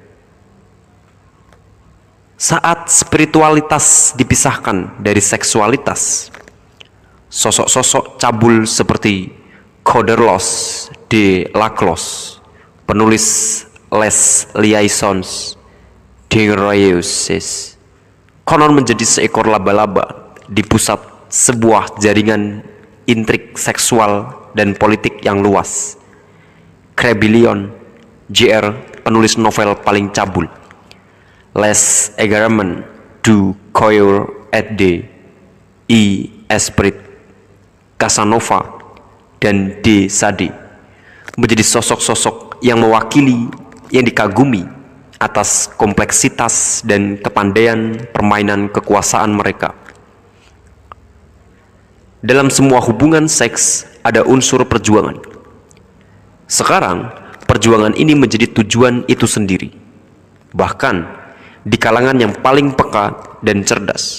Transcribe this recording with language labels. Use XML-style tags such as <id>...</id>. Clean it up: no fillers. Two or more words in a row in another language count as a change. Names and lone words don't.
<id>Saat spiritualitas dipisahkan dari seksualitas, sosok-sosok cabul seperti Coderlos de Laclos, penulis Les Liaisons Dangereuses, konon menjadi seekor laba-laba di pusat sebuah jaringan intrik seksual dan politik yang luas. Crébillon, Jr., penulis novel paling cabul. Les Égarements du Cœur et de l'Esprit, Casanova, dan de Sade menjadi sosok-sosok yang mewakili, yang dikagumi atas kompleksitas dan kepandaian permainan kekuasaan mereka. Dalam semua hubungan seks ada unsur perjuangan. Sekarang, perjuangan ini menjadi tujuan itu sendiri, bahkan di kalangan yang paling peka dan cerdas.</id>